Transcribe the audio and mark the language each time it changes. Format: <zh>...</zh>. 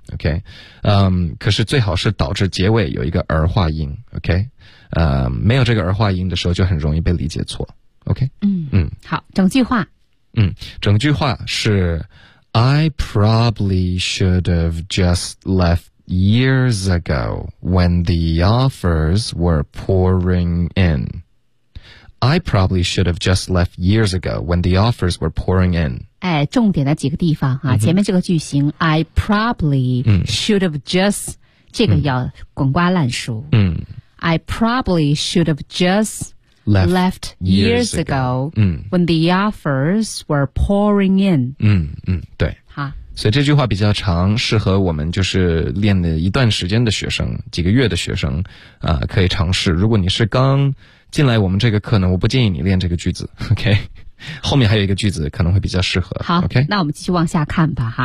<zh>OK， 可是最好是导致结尾有一个儿化音。 OK， 没有这个儿化音的时候就很容易被理解错。 OK，好，整句话。整句话是</zh> <en>I probably should have just left years ago when the offers were pouring in. I probably should have just left years ago when the offers were pouring in.</en> <zh>哎，重点的几个地方啊，前面这个句型</zh> <en>I probably should have just</en> <zh>这个要滚瓜烂熟。</zh> <en>I probably should have just Left years ago, when the offers were pouring in.</en> <zh>对。好，所以这句话比较长，适合我们就是练了一段时间的学生，几个月的学生啊、可以尝试。如果你是刚进来我们这个课呢，我不建议你练这个句子。 OK， 后面还有一个句子可能会比较适合。好，OK，那我们继续往下看吧，哈。</zh>